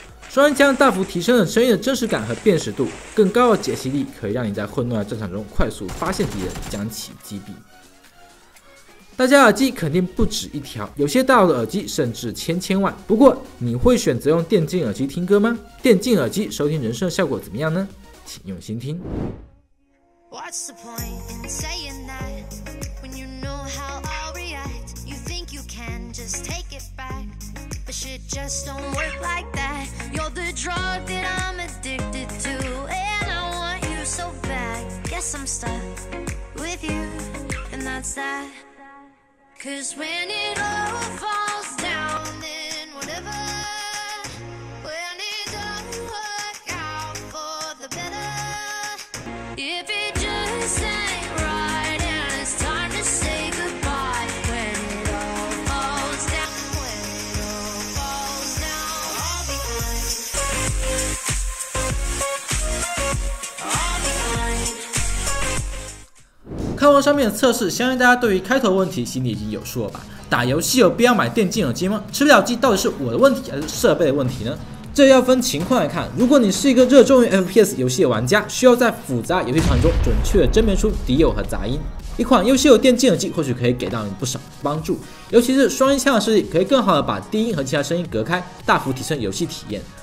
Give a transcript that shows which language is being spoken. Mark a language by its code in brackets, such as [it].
[zh] 双音枪大幅提升了声音的真实感和辨识度，更高的解析力可以让你在混乱的战场中快速发现敌人，将其击毙。大家耳机肯定不止一条，有些大佬的耳机甚至千万。不过，你会选择用电竞耳机听歌吗？电竞耳机收听人声的效果怎么样呢？请用心听。 [en] What's the point in saying that when you know how I'll react? You think you can just take it back, but shit just don't work like that. You're the drug that I'm addicted to, and I want you so bad. Guess I'm stuck with you, and that's that.'Cause when it all falls down, then whatever, when it don't work out for the better, if it just ain't right and it's time to say goodbye, when it all falls down, when it all falls down, I'll be fine, I'll be fine. [zh] 看完上面的测试，相信大家对于开头问题心里已经有数了吧？打游戏有必要买电竞耳机吗？吃不了鸡到底是我的问题还是设备的问题呢？这要分情况来看。如果你是一个热衷于 FPS 游戏的玩家，需要在复杂游戏场中准确地甄别出敌友和杂音，一款优秀的电竞耳机或许可以给到你不少帮助，尤其是双音枪的设计，可以更好的把低音和其他声音隔开，大幅提升游戏体验。